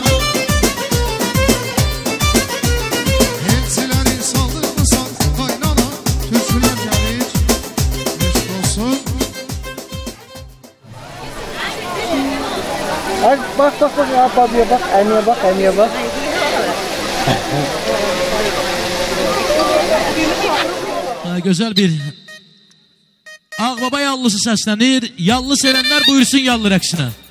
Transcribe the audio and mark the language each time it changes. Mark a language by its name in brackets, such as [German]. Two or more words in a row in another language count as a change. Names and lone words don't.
[Turkish] Elçileri saldırmışsan kaynana. Türküler gelir. Eşk olsun. Bak ya, abiye bak, anneye bak, anneye bak. [Azerbaijani] Gözəl bir Ağbaba yallısı səslənir. Yallı sevənlər buyursun yallı rəqsinə.